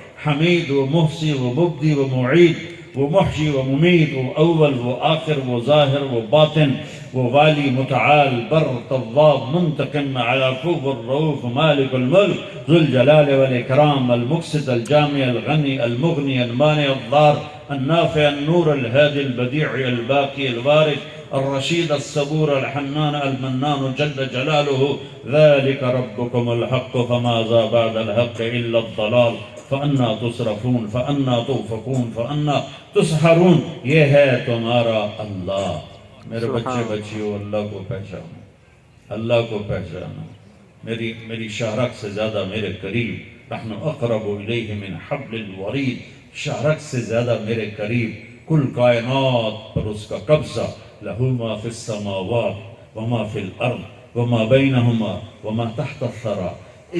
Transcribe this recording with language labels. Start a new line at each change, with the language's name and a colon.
Arabic: حمید، وہ محصی، وہ مبدی، وہ معید، وہ محشی، وہ ممید، وہ اول، وہ آخر، وہ ظاہر، وہ باطن، وہ والی، متعال، بر، طواب، منتقم، عفو، الرؤوف، مالک الملک، ذو الجلال والاکرام، المقسط، الجامع، الغنی، المغنی، المانع، الضار، النافع، النور، الهادي، البديع، الباقي، الوارث، الرشيد، الصبور، الحنان، المنان، جل جلاله. ذلك ربكم الحق فماذا بعد الحق إلا الضلال فأنا تصرفون فأنا توفقون فأنا تسحرون.
Urdu: یہ ہے تمہارا اللہ. میرے بچے بچیوں، اللہ کو پہچانو، اللہ کو پہچانو. میری شہرک سے زیادہ میرے قریب،
Arabic: نحن اقرب الیہ من حبل الورید،
Urdu: شہرک سے زیادہ میرے قریب. کل کائنات پر اس کا قبضہ.
Arabic: لہ ما فی السماوات وما فی الارض وما بینہما وما تحت الثری.